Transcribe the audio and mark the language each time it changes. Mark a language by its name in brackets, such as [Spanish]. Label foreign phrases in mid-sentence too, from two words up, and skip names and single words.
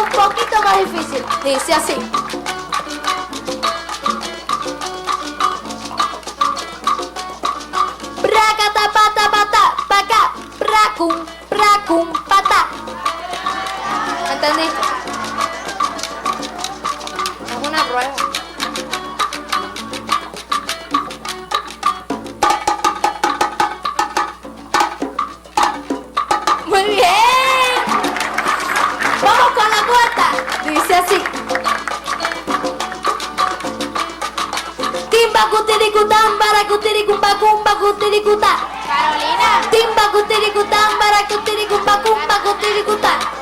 [Spanish] poquito más difícil. Dice así. Bracata, pata, pata, paca, bracum, bracum, pata. ¿Entendiste? Es una prueba. Muy bien. Vamos con la cuarta. Dice así. Timba cutiricután, baracutiricumba, cumba cutiricutá. Carolina. Timba cutiricután, baracutiricumba, cumba cutiricutá.